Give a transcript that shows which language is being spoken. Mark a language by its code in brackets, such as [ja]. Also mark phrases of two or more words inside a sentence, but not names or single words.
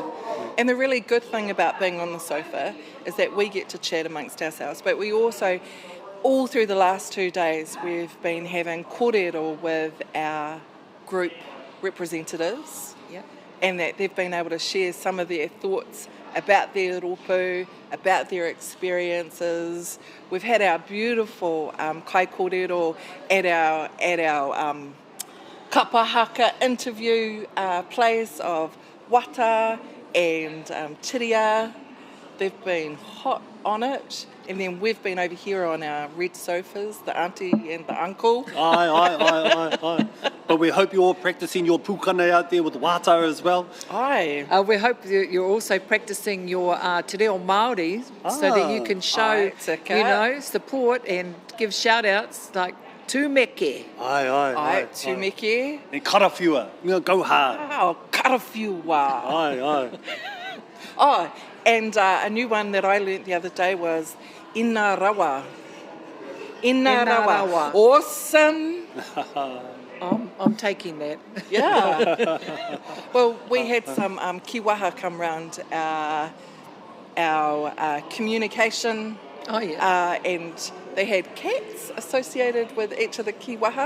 [en] And the really good thing about being on the sofa is that we get to chat amongst ourselves, but we also, all through the last 2 days, we've been having kōrero with our group representatives, and that they've been able to share some of their thoughts about their rōpū, about their experiences. We've had our beautiful [mi] kai kōrero [en] at our Kapa Haka interview place of wata and tiria. They've been hot on it. And then we've been over here on our red sofas, the auntie and the uncle. Aye. But we hope you're all practicing your pūkana out there with wata as well. Aye. We hope you're also practicing your [mi] te reo Māori [en] so that you can show, support and give shout-outs like tūmeke. Aye. Tūmeke. And karawhiua. Go hard. Oh, karawhiua. Aye. And a new one that I learnt the other day was [mi] ina rawa. Ina rawa. [en] Awesome. I'm taking that. Yeah. Well, we had some kiwaha come round our communication. And they had cats associated with each of the kiwaha.